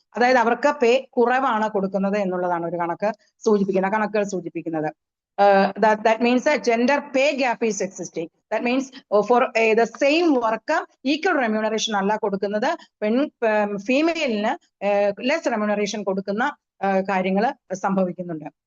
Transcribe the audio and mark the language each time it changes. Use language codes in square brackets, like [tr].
[ml] അതായത് അവർക്ക് പേ കുറവാണ് കൊടുക്കുന്നത് എന്നുള്ളതാണ് ഒരു കണക്കുകൾ സൂചിപ്പിക്കുന്നത്. [en] That means that gender pay gap is existing. That means for the same work equal remuneration [ml] അല്ല കൊടുക്കുന്നത്, ഫീമെയിലിന് ലെസ് റെമ്യൂണറേഷൻ കൊടുക്കുന്ന കാര്യങ്ങൾ സംഭവിക്കുന്നുണ്ട്.